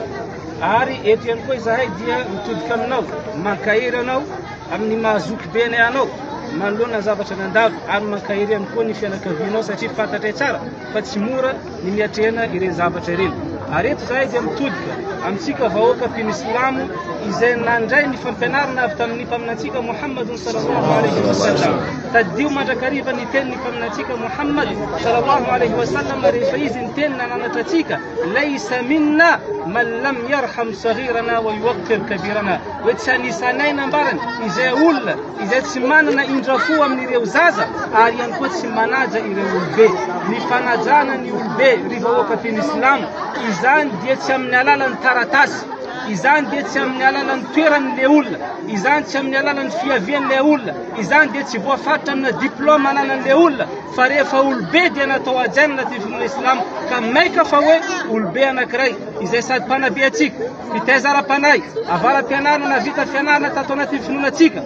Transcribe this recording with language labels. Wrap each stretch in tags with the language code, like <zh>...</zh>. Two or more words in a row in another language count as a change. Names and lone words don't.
<mg>Ary eto ihany koa izahay dia mitodika aminao, mankahiry anao amin'ny mahazokibe anao manoloana zavatra nandalo ary mankahiry ihany koa ny fianakavianao satria fantatra tsara fa tsy mora ny miatrehana ireny zavatra ireny. Ary eto izahay dia mitodika amintsika vahoaka feno islamo izay nandray ny fampianarana avy tamin'ny mpaminantsika Muhammadun</mg> <ar>صلى الله عليه وسلم.</ar> <mg>Tadio mandrakariva ny tenin'ny mpaminantsika Muhammad</mg> <ar>صلى الله عليه وسلم</ar> <mg>rehefa izy ny teny nananatra atsika</mg> <ar>ليس منا من لم يرحم صغيرنا ويوقر كبيرنا.</ar> <mg>Hoe tsy anisanay nambarany izay olona izay tsy manana indrafo amin'ireo zaza ary ihany koa tsy manaja ireo olobe. Ny fanajana ny olobe ry vahoaka feno islamo izany dia tsy amin'ny alalan'ny taratasy, izany dia tsy amin'ny alalan'ny toeran'le olona, izany tsy amin'ny alalan'ny fiavian'le olona, izany dia tsy voafaritra amina diplôma ananan'le olona, fa rehefa olobe dia natao ajaina ty finoana islamo ka maika fa hoe olobe anankiray izay sady mpanabe atsika, fitaiza ara-panay, avaram-pianarana vita fianarana tato anaty finoana atsika.</mg>